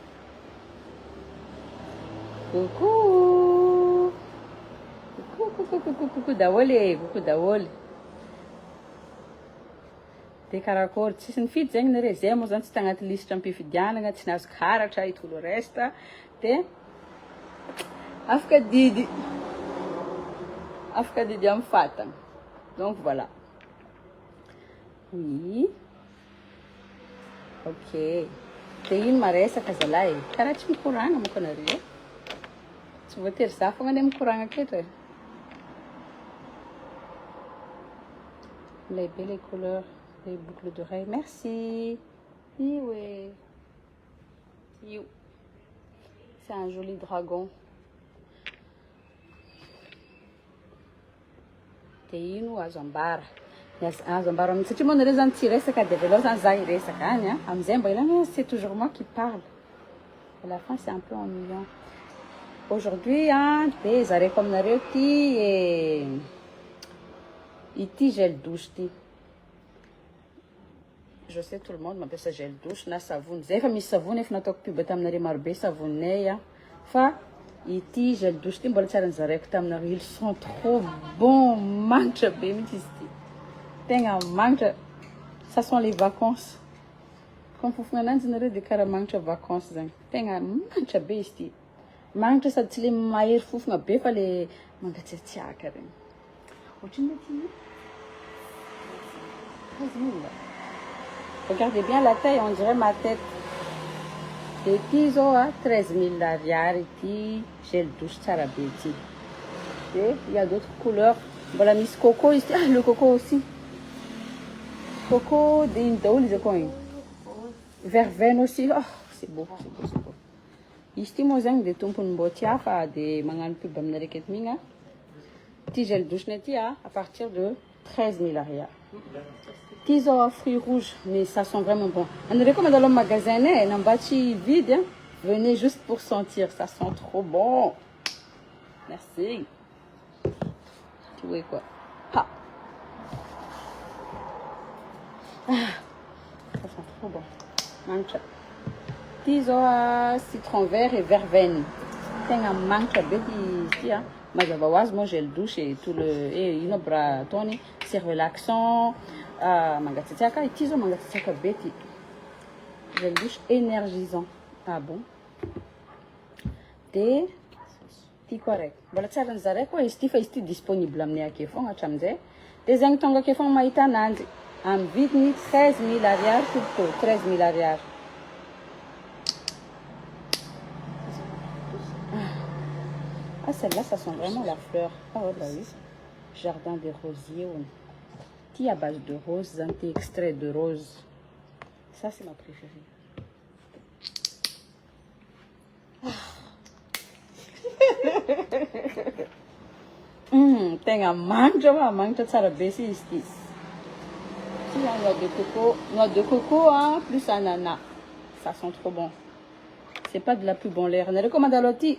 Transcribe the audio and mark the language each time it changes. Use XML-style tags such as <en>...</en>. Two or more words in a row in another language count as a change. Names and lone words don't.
<fr>coucou coucou</fr> <mg>daholo coucou daholo de karakory tsisy nifidy zegny nare zay moa zany tsy tagnaty listre ampifidianana tsy nahazo karatra</mg> <fr>et tout le reste</fr> <mg>de afaka didy amin'ny fatana</mg> <fr>donc voilà oui ok</fr> <mg>de ino maresaka zalahy karaha tsy mikoragna moko anareo tsy voatery za fogna ane mikoragna aketo e</mg> <fr>les belles couleurs les boucles d'oreilles merci oui c'est un joli dragon</fr> <mg>de ino azo ambara amin'ny satria moa nareo zany tsy resaka de velao zany za iresaka any a amizay mba ilana</mg> <fr>c'est toujours moi qui parle à la fin c'est un peu ennuyant aujourd'hui</fr> <mg>de zareko aminareo ity</mg> <fr>gel douche</fr> <mg>ty</mg> <fr>je sais tout le monde</fr> <mg>mampiasa</mg> <fr>gel douche</fr> <mg>na savony zay fa misy savony efa nataoko pub taminareo marobe savonay fa ity</mg> <fr>gel douche</fr> <mg>ty mbola tsara nizareko taminareo</mg> <fr>ils sont trop bon</fr> <mg>magnitra be mihitsy izy ty tegna magnitra</mg> <fr>ça sont les vacances comme</fr> <mg>fofona ananjy nareo de karaha magnitra vacances zany tegna magnitra be izy ty magnitra sady tsy le mahery fofona be fa le mangatsiatsiaka regny ohatriny ty</mg> <fr>regardez bien la taille on dirait ma tête de</fr> <mg>ity zao a 13 000 ariary ity</mg> <fr>gel douche</fr> <mg>tsara be ity</mg> <fr>et il y a d'autres couleurs</fr> <mg>mbola misy coco izy ty</mg> <fr>le coco aussi</fr> <mg>coco de ino daholo izy akao iny</mg> <fr>verveine aussi c'est beau</fr> <mg>izy ty moa zegny de tompony mbô tia fa de magnano pub aminareo aketo migna ty</mg> <fr>gel douche</fr> <mg>nay ty</mg> <fr>à partir de 13 000 ariary</fr> <mg>ty zao</mg> <fr>fruits rouges mais ça sent vraiment bon</fr> <mg>anareo koa mandalo amin'ny magasin ay namba tsy vide</mg> <fr>venez juste pour sentir ça sent trop bon merci tu vois quoi ça sent trop bon</fr> <mg>mancha ty zao</mg> <fr>citron vert et verveine</fr> <mg>tegna magnitra be ty mazava ho azy moa</mg> <fr>gel douche et tout le</fr> <mg>ino bra ataony</mg> <fr>c'est relaxant</fr> <mg>mangatsiatsiaka ity zao mangatsiatsiaka be ty</mg> <fr>gel douche énergisant bon</fr> <mg>de ty koa raiky mbola tsara nizareko izy ty fa izy ty disponible aminay ake fogna hatramin'izay de zegny tonga ake fogna mahita ananjy amin'ny vidiny 13 000 ariary toto 13 000 ariary</mg> <fr>celle-là ça sent vraiment la fleur bah oui jardin des rosiers qui à base de rose anti-extrait de rose ça c'est ma préférée</fr> <mg>tegna magnitra tsara be si izy ty</mg> <fr>noix de coco plus ananas ça sent trop bon c'est pas de la pub en l'air</fr> <mg>nareo koa mandalo aty</mg>